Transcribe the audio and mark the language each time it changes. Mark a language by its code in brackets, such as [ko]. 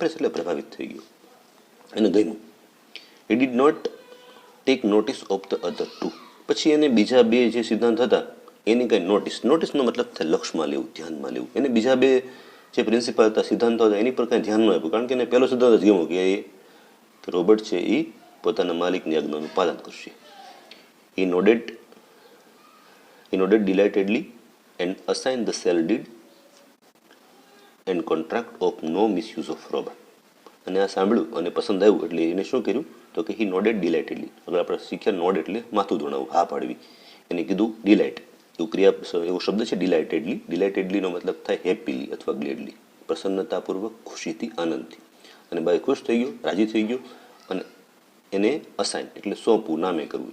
[gu] Impress એટલે પ્રભાવિત થઈ ગયો, એને ગમ્યું. [en] He did not take notice of the other two. [gu] પછી એને બીજા 2 જે સિદ્ધાંત હતા એની કંઈ નોટિસનો મતલબ થાય લક્ષમાં લેવું, ધ્યાનમાં લેવું. એને બીજા 2 જે પ્રિન્સિપલ હતા, સિદ્ધાંતો હતા, એની પર કાંઈ ધ્યાન ન આપ્યું, કારણ કે એને પહેલો સિદ્ધાંત જ ગમ્યો કે રોબોટ છે એ પોતાના માલિકની આજ્ઞાનું પાલન કરશે. [en] He nodded delightedly and assigned the cell deed and contract of no misuse of robot. [gu] અને આ સાંભળ્યું અને પસંદ આવ્યું એટલે એને શું કર્યું? તો કે [en] he nodded delightedly. [gu] હવે આપણે શીખ્યા નોડ એટલે માથું ધોણાવવું, હા પાડવી. એને કીધું ડિલાઇટ, એવું એવો શબ્દ છે ડિલાઇટેડલી. ડિલાઇટેડલીનો મતલબ થાય હેપીલી અથવા ગ્લેડલી, પ્રસન્નતાપૂર્વક, ખુશીથી, આનંદથી. અને ભાઈ ખુશ થઈ ગયો, રાજી થઈ ગયો, અને એને અસાઇન એટલે સોંપવું, નામે કરવું.